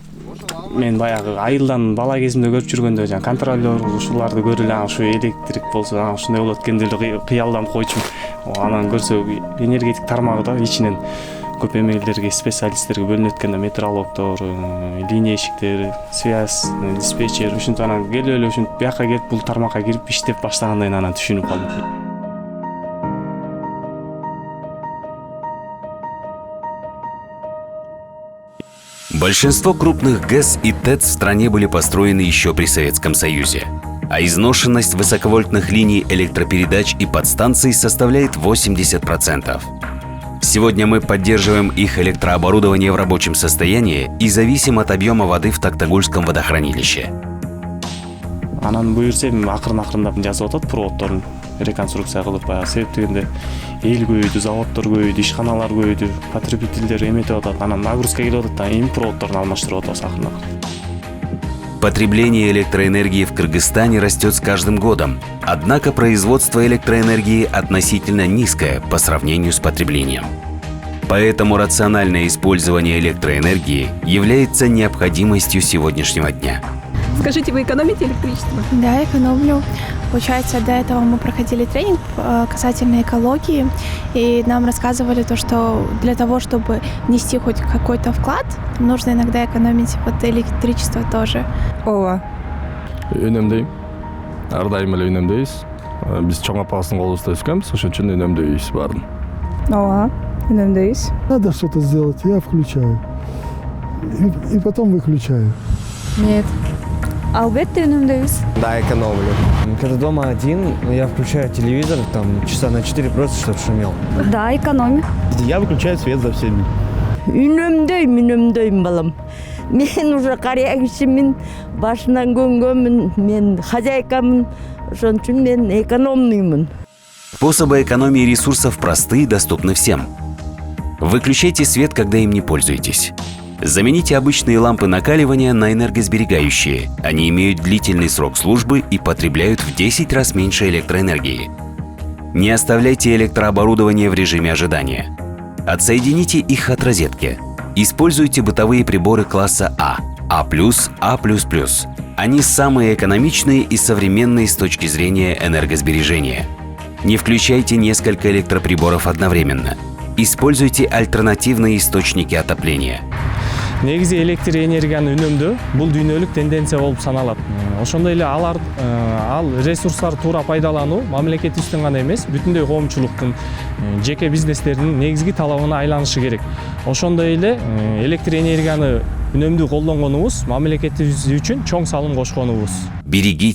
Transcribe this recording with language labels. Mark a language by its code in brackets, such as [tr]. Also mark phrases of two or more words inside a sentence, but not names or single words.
[ky] мен баягы айылдан бала кезимде көрүп жүргөндө жаңы контролер ушуларды көрүп эле ушу электрик болсо ушундай болот экен деп эле кыялданып койчумун. Анан көрсө энергетик тармагы да ичинен көп эмелерге, специалисттерге бөлүнөт экен да, метрологдор, линейщиктер, связь, диспетчер, ушинтип анан келип эле ушинтип бияка келип бул тармакка кирип иштеп баштагандайын анан түшүнүп калдым. [ru] Большинство крупных ГЭС и ТЭЦ в стране были построены еще при Советском Союзе, а изношенность высоковольтных линий электропередач и подстанций составляет 80%. Сегодня мы поддерживаем их электрооборудование в рабочем состоянии и зависим от объема воды в Токтагульском водохранилище. [ky] Анан буюрсем акырын-акырындап жазып атат проводдорун реконструкция кылып, баягы себеп дегенде эл көбөйдү, заводдор көбөйдү, ишканалар көбөйдү, потребительдер эметип атат, анан нагрузка келип атат да, эми проводдорун алмаштырып атабыз акырын-акырын. [ru] Потребление электроэнергии в Кыргызстане растет с каждым годом, однако производство электроэнергии относительно низкое по сравнению с потреблением. Поэтому рациональное использование электроэнергии является необходимостью сегодняшнего дня. Скажите, вы экономите электричество? Да, экономлю. Получается, до этого мы проходили тренинг касательно экологии, и нам рассказывали то, что для того, чтобы внести хоть какой-то вклад, нужно иногда экономить вот электричество тоже. [ky] Ооба. Үнемдейм. Ар дайым эле үнемдейбиз. Биз чоң апабыздын колубузда өскөнбүз, ошон үчүн үнемдейбиз баарын. Ооба. Үнемдейбиз. [ru] Надо что-то сделать, я включаю. И потом выключаю. [ky] Нет. Албетте үнемдейбиз. [ru] Да, экономлю. Когда дома один, я включаю телевизор, там часа на 4 просто, чтобы шумел. Да, экономим. Я выключаю свет за всеми. [ky] Үнемдейм балам. Мен уже кария кишимин, башынан көнгөнмүн, мен хозяйкамын, ошон үчүн мен экономныймын. [ru] Способы экономии ресурсов просты и доступны всем. Выключайте свет, когда им не пользуетесь. Замените обычные лампы накаливания на энергосберегающие. Они имеют длительный срок службы и потребляют в 10 раз меньше электроэнергии. Не оставляйте электрооборудование в режиме ожидания. Отсоедините их от розетки. Используйте бытовые приборы класса А, А+, А++. Они самые экономичные и современные с точки зрения энергосбережения. Не включайте несколько электроприборов одновременно. Используйте альтернативные источники отопления. [ky] Негизи электр энергияны үнөмдөө бул дүйнөлүк тенденция болуп саналат. Ошондой эле ал ресурстарды туура пайдалануу мамлекетибиздин гана эмес, бүтүндөй коомчулуктун, жеке бизнестердин негизги талабына айланышы керек. Ошондой эле электр энергияны үнөмдүү колдонгонубуз мамлекетибиз үчүн чоң салым кошконубуз.